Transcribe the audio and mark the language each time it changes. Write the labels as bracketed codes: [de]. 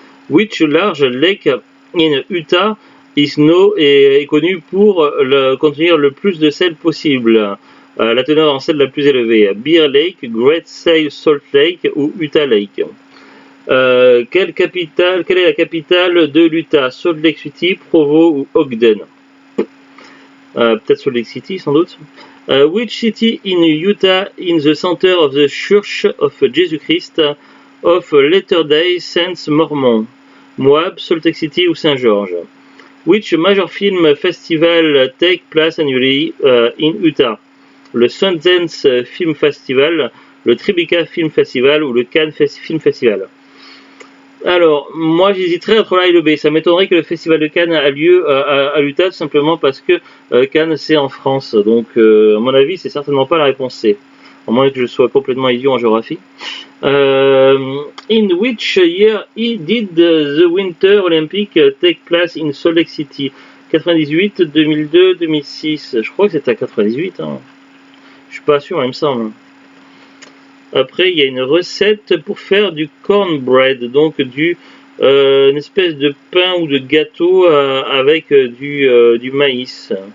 [en] Which large lake in Utah [fr] est connu pour contenir le plus de sel possible? La teneur en sel la plus élevée: Bear Lake, Great Salt Lake ou Utah Lake. Quelle est la capitale de l'Utah? Salt Lake City, Provo ou Ogden? Peut-être Salt Lake City sans doute. [en] Which city in Utah in the center of the Church of Jesus Christ of Latter-day Saints Mormon? Moab, Salt Lake City ou Saint-Georges? Which major film festival take place annually in Utah? [fr] Le Sundance Film Festival, le Tribeca Film Festival ou le Cannes Film Festival. Alors, moi j'hésiterais entre l'A et le B. Ça m'étonnerait que le festival de Cannes a lieu à l'Utah, tout simplement parce que Cannes c'est en France. Donc, à mon avis, c'est certainement pas la réponse C. À moins que je sois complètement idiot en géographie. [en] In which year did the Winter Olympic take place in Salt Lake City? [fr] 98, 2002, 2006. Je crois que c'était à 98. Hein. Je suis pas sûr, il me semble. Après, il y a une recette pour faire du cornbread, donc une espèce de pain ou de gâteau avec du maïs.